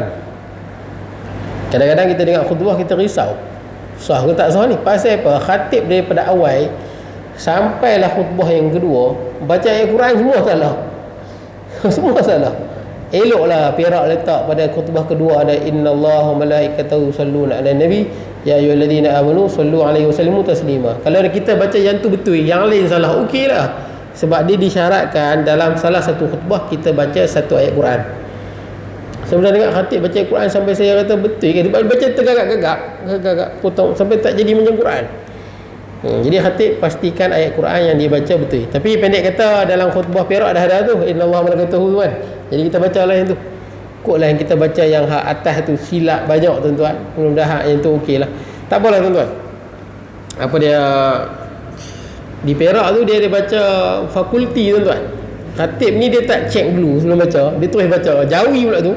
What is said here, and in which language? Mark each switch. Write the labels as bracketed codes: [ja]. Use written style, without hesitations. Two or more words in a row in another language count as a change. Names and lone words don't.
[ms] Kadang-kadang kita dengar khutbah, kita risau sah ke tak sah ni. Pasal apa? Khatib daripada awal sampailah khutbah yang kedua, baca ayat Quran semua salah. Semua salah. Eloklah Perak letak pada khutbah kedua ada [ar] إن الله وملائكته يصلون على النبي يا أيها الذين آمنوا صلوا عليه وسلموا تسليما. [ms] Kalau kita baca yang tu betul, yang lain salah, okeylah. Sebab dia disyaratkan dalam salah satu khutbah kita baca satu ayat Quran. Saya pernah dengar khatib baca Quran sampai saya kata betul ke, dia baca tergagak-gagak potong sampai tak jadi macam Quran. Jadi khatib pastikan ayat Quran yang dia baca betul. Tapi pendek kata, dalam khutbah Perak dah ada tu [ar] إن الله وملائكته [ms] kan. Jadi kita bacalah yang tu. Kotlah yang kita baca yang hak atas tu silap banyak tuan-tuan. Mudah-mudahan yang tu okeylah. Tak apalah tuan-tuan. Apa dia di Perak tu dia baca fakulti tuan-tuan. Khatib ni dia tak check dulu sebelum baca, dia terus baca Jawi pula tu.